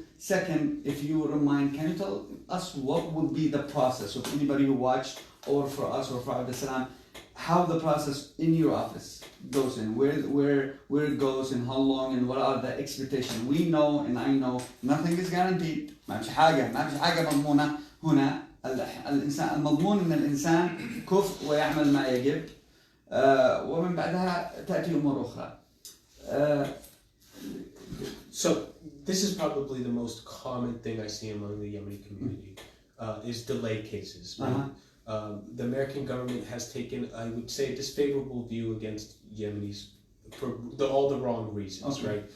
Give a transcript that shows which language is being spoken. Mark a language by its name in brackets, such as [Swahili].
[English] Second, if you don't mind, can you tell us what would be the process of anybody who watched, or for us or for Abdul Salam, how the process in your office goes in, where it goes and how long and what are the expectations? We know and I know nothing is guaranteed. [Arabic] ما فيش حاجة مضمونة هنا. الإنسان المضمون إن الإنسان كفء ويعمل ما يجب ومن بعدها تأتي أمور أخرى. [English] So this is probably the most common thing I see among the Yemeni community is delay cases. Right? The American government has taken, I would say, a disfavorable view against Yemenis for all the wrong reasons, right?